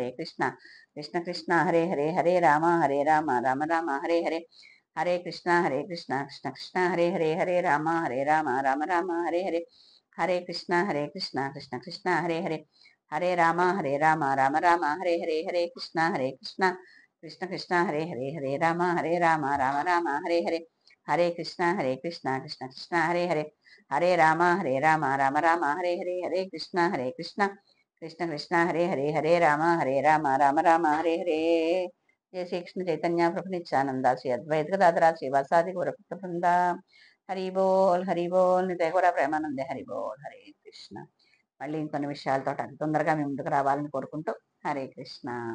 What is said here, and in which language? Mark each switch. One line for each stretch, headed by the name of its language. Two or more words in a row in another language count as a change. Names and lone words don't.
Sanskrit: కృష్ణ కృష్ణ హరే హరే రామ రామ రామ హరే కృష్ణ కృష్ణ కృష్ణ హరే హరే రామ రామ రామ హరే హరే కృష్ణ కృష్ణ కృష్ణ హరే రామ రామ రామ హరే హరే కృష్ణ కృష్ణ కృష్ణ హరే రామ రామ రామ హరే హరే కృష్ణ కృష్ణ కృష్ణ హరే రామ రామ రామ హరే కృష్ణ కృష్ణ కృష్ణ హరే రామ రామ రామ హరే జయ శ్రీకృష్ణ చైతన్య ప్రభు నిత్యానంద శ్రీ అద్వైత గదాధర శ్రీవాసాది గౌరభక్త బృంద.
Bangla: హరి బోల్ నిజయ గౌర ప్రేమానందే. హరి బోల్ హరే కృష్ణ.
Telugu: మళ్ళీ ఇంకొన్ని విషయాలతో తొందరగా మీ ముందుకు రావాలని కోరుకుంటూ హరే కృష్ణ.